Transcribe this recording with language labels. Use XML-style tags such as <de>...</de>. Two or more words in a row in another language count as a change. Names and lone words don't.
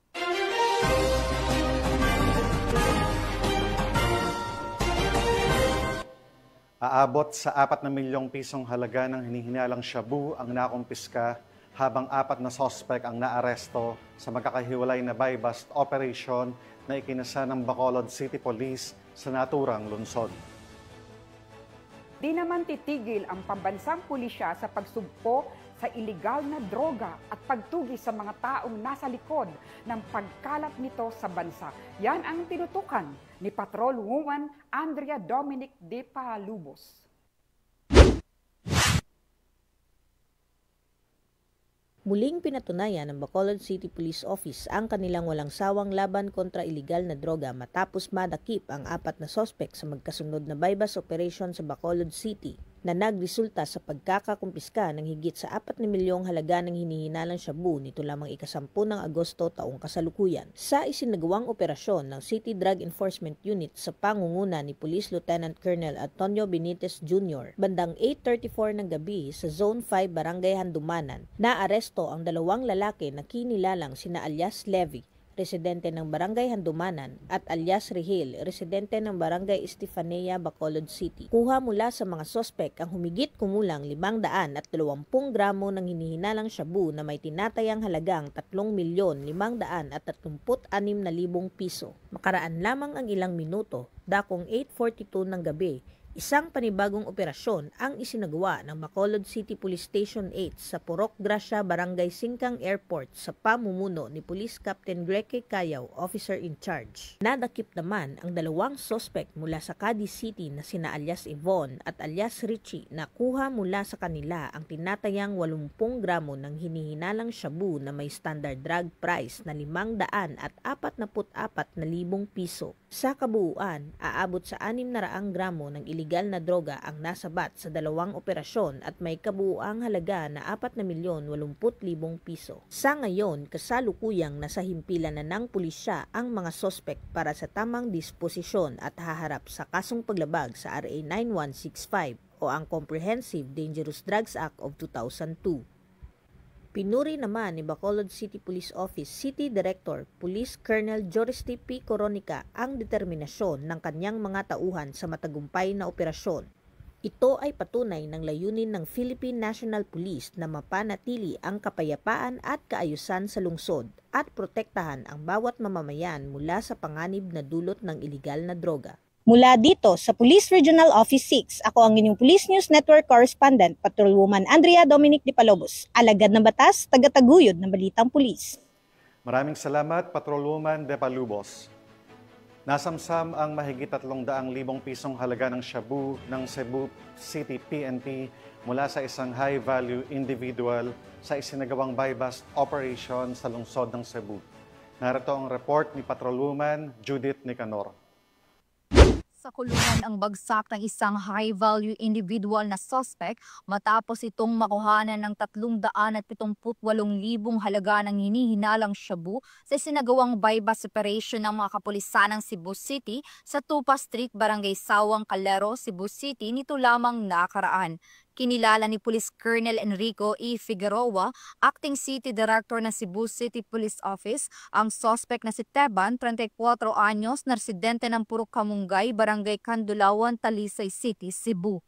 <tl>Aabot sa 4 na milyong pisong halaga ng hinihinalang shabu ang nakumpiska habang 4 na sospek ang naaresto sa magkakahiwalay na</tl> <en>buy-bust operation</en> <tl>na ikinasa ng Bacolod City Police sa naturang lungsod. Di naman titigil ang pambansang pulisya sa pagsugpo sa iligal na droga at pagtugi sa mga taong nasa likod ng pagkalat nito sa bansa. Yan ang tinutukan ni Patrolwoman Andrea Dominic de Palubos. Muling pinatunayan ng Bacolod City Police Office ang kanilang walang sawang laban kontra iligal na droga matapos madakip ang 4 na sospek sa magkasunod na buy-bust operation sa Bacolod City na nagresulta sa pagkakakumpiska ng higit sa 4 na milyong halaga ng hinihinalang shabu nito lamang ika-10 ng Agosto taong kasalukuyan. Sa isinagawang operasyon ng City Drug Enforcement Unit sa pangunguna ni Police Lieutenant Colonel Antonio Benitez Jr., bandang 8:34 ng gabi sa Zone 5 Barangay Handumanan, naaresto ang 2 lalaki na kinilalang sina alias Levy, residente ng Barangay Handumanan, at alias Rihil, residente ng Barangay Estefanía, Bacolod City. Kuha mula sa mga sospek ang humigit kumulang 520 gramo ng hinihinalang shabu na may tinatayang halagang 3,536,000 piso. Makaraan lamang ang ilang minuto, dakong 8:42 ng gabi, Isang panibagong operasyon ang isinagawa ng Bacolod City Police Station 8 sa Purok Gracia, Barangay Singkang Airport sa pamumuno ni Police Captain Greke Cayaw,</tl> <en>Officer in Charge.</en> <tl>Nadakip naman ang dalawang sospek mula sa Cadiz City na sina alias Yvonne at alias Richie na kuha mula sa kanila ang tinatayang 80 gramo ng hinihinalang shabu na may</tl> <en>standard drug price</en> <tl>na 544,000 piso. Sa kabuuan, aabot sa 600 gramo ng iligal na droga ang nasabat sa dalawang operasyon at may kabuuang halaga na 4,80,000 piso. Sa ngayon, kasalukuyang nasa himpilan na ng pulisya ang mga sospek para sa tamang disposisyon at haharap sa kasong paglabag sa RA 9165 o ang Comprehensive Dangerous Drugs Act of 2002. Pinuri naman ni Bacolod City Police Office City Director Police Colonel Joresti P. Coronica ang determinasyon ng kanyang mga tauhan sa matagumpay na operasyon. Ito ay patunay ng layunin ng Philippine National Police na mapanatili ang kapayapaan at kaayusan sa lungsod at protektahan ang bawat mamamayan mula sa panganib na dulot ng iligal na droga. Mula dito sa Police Regional Office 6, ako ang inyong Police News Network Correspondent, Patrolwoman Andrea Dominic de Palobos, alagad ng batas, tagataguyod ng balitang pulis. Maraming salamat, Patrolwoman de Palobos. Nasamsam ang mahigit 300,000 pisong halaga ng shabu ng Cebu City PNP mula sa isang</tl> <en>high-value individual</en> <tl>sa isinagawang</tl> <en>buy-bust operation</en> <tl>sa lungsod ng Cebu. Narito ang report ni Patrolwoman Judith Nicanor. Sa kulungan ang bagsak ng isang</tl> <en>high-value individual</en> <tl>na suspect matapos itong makuhanan ng 378,000 halaga ng hinihinalang shabu sa isinagawang</tl> <en>buy-bust operation</en> <tl>ng mga kapulisan ng Cebu City sa Tupa Street, Barangay Sawang, Calero, Cebu City nito lamang nakaraan. Kinilala ni Police Colonel Enrico E. Figueroa, Acting City Director ng Cebu City Police Office, ang suspect na si Teban, 34 anyos, na residente ng Purok Kamungay, Barangay Kandulawan, Talisay City, Cebu.</tl>